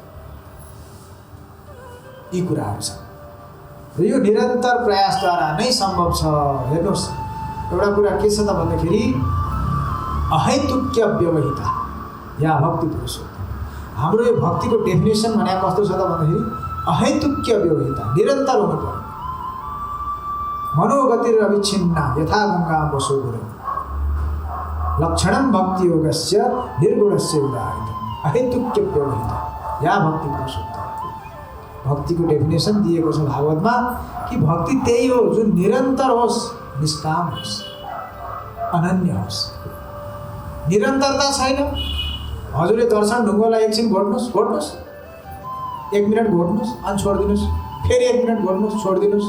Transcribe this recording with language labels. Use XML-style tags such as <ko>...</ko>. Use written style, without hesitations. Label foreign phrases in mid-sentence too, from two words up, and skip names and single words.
<ne>यी कुराहरू छन् र यो निरन्तर प्रयासद्वारा नै सम्भव छ। हेर्नुहोस्, एउटा कुरा के छ त भन्दाखेरि</ne> <sa>अहैतुक्य व्यवहिता या भक्ति पुरुषोत्तम।</sa> <ne>हाम्रो यो भक्तिको डेफिनेसन भने कस्तो छ त भन्दाखेरि</ne> <sa>अहैतुक्य व्यवहिता,</sa> <ne>निरन्तर हुनु पर्यो।</ne> <sa>मनोगतिरविच्छिन्ना यथा गङ्गा वसोगुर लक्षणं भक्ति योगस्य निर्गुणस्य उदाहरितम् अहेतुक्य व्यवहित या भक्ति पुरुषोत्तम।</sa> <ne>भक्तिको डेफिनेसन दिएको छ भागवतमा कि भक्ति त्यही हो जुन निरन्तर होस्, निष्काम होस्, अनन्य होस्। निरन्तरता छैन। हजुरले दर्शन ढुङ्गोलाई एकछिन घोट्नुहोस्, 1 मिनट घोट्नुहोस् अनि छोडिदिनुहोस्, फेरि 1 मिनट घोट्नुहोस्, छोडिदिनुहोस्।</ne>